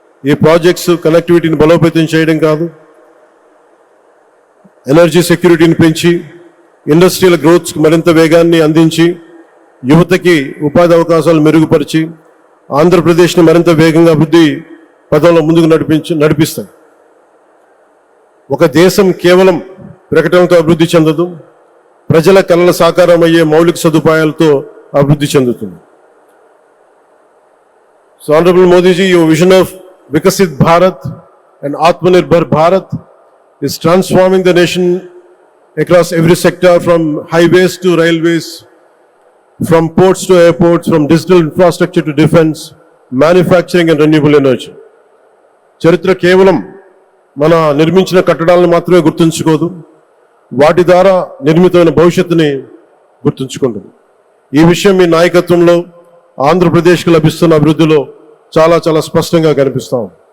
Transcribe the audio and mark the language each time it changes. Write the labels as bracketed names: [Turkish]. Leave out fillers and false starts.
[Telugu] ఈ ప్రాజెక్ట్స్ కనెక్టివిటీని బలోపేతం చేయడం కాదు, ఎనర్జీ సెక్యూరిటీని పెంచి ఇండస్ట్రియల్ గ్రోత్కి మరింత వేగాన్ని అందించి యువతకి ఉపాధి అవకాశాలు మెరుగుపరిచి ఆంధ్రప్రదేశ్ని మరింత వేగంగా అభివృద్ధి పదంలో ముందుకు నడిపిస్తాయి. ఒక దేశం కేవలం ప్రకటనతో అభివృద్ధి చెందదు, ప్రజల కలల సాకారం అయ్యే మౌలిక సదుపాయాలతో అభివృద్ధి చెందుతుంది. [English] So Honorable Modi ji, your vision of Vikasit Bharat and Atmanirbhar Bharat is transforming the nation across every sector, from highways to railways, from ports to airports, from digital infrastructure to defense, manufacturing and renewable energy. [Telugu] చరిత్ర కేవలం మన నిర్మించిన కట్టడాలను మాత్రమే గుర్తుంచుకోదు, వాటి ద్వారా నిర్మితమైన భవిష్యత్తుని గుర్తుంచుకుంటుంది. ఈ విషయం మీ నాయకత్వంలో ఆంధ్రప్రదేశ్కి లభిస్తున్న అభివృద్ధిలో చాలా చాలా స్పష్టంగా కనిపిస్తాం.